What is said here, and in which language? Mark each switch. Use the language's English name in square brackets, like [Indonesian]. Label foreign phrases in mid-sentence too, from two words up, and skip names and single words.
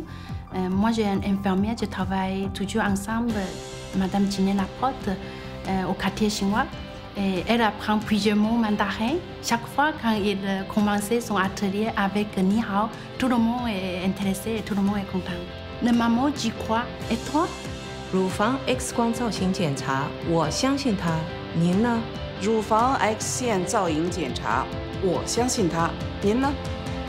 [French] Moi, j'ai une infirmière, je travaille toujours ensemble, Madame Jinne Laporte, au quartier chinois. Et elle apprend plusieurs mots mandarins. Chaque fois quand il commençait son atelier avec [Chinese] 你好, [French] tout le monde est intéressé et tout le monde est content. Le maman, j'y crois. Et toi? [Chinese] 乳房 X 光造型检查，我相信它。您呢？乳房 X 线造影检查，我相信它。您呢？